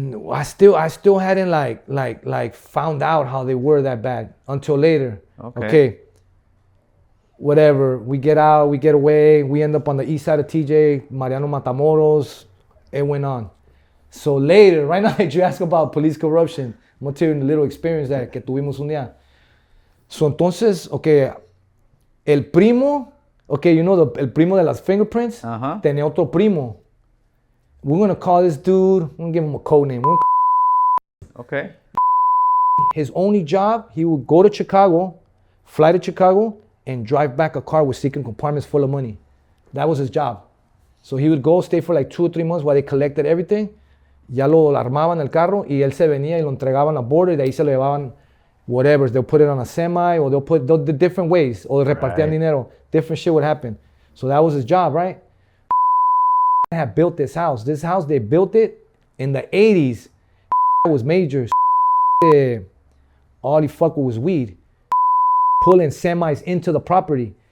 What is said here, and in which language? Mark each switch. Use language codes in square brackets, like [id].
[en] I still hadn't like found out how they were that bad until later. Okay. Whatever. We get out, we get away, we end up on the east side of TJ, Mariano Matamoros. It went on. So later, right now, you ask about police corruption. I'm gonna tell you a little experience [es] que tuvimos un día. So entonces, okay, el primo, okay, [en] you know [es] el primo de las fingerprints, tenía otro primo. [en] We're gonna call this dude, I'm gonna give him a code name. Okay. His only job, he would go to Chicago, fly to Chicago, and drive back a car with secret compartments full of money. That was his job. So he would go, stay for like 2 or 3 months while they collected everything. [es] Ya lo armaban el carro y él se venía y lo entregaban a border y de ahí se lo llevaban whatever. [en] They'll put it on a semi or they'll put the different ways. [es] O repartían dinero. [en] Different shit would happen. So that was his job, right? Had built this house. This house, they built it in the 80s. It was major. All he fucked with was weed. Pulling semis into the property.